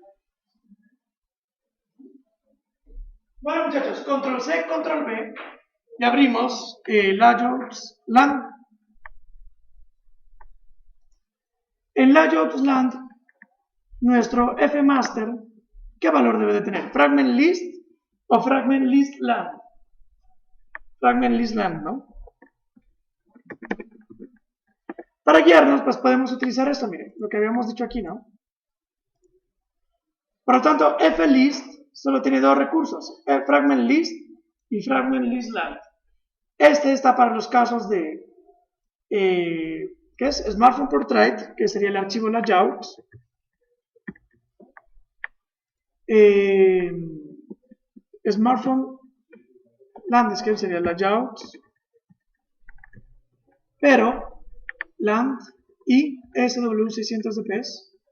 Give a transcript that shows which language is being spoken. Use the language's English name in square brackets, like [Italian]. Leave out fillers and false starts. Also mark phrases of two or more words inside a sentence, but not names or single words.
[Spanish] Bueno, muchachos, control C, control V, y abrimos [English] layouts land. [Spanish] En [English] layouts land, [Spanish] nuestro fmaster, ¿qué valor debe de tener? [English] ¿Fragment list o fragment list land? Fragment list land, [Spanish] ¿no? Para guiarnos, pues podemos utilizar esto, miren, lo que habíamos dicho aquí, ¿no? Por lo tanto, flist solo tiene dos recursos, [English] fragment list y fragment list land. [Spanish] Este está para los casos de, ¿qué es? [English] Smartphone portrait, [Spanish] que sería el archivo layout. [English] Smartphone landscape [Spanish] sería layout, pero land y SW600 dps.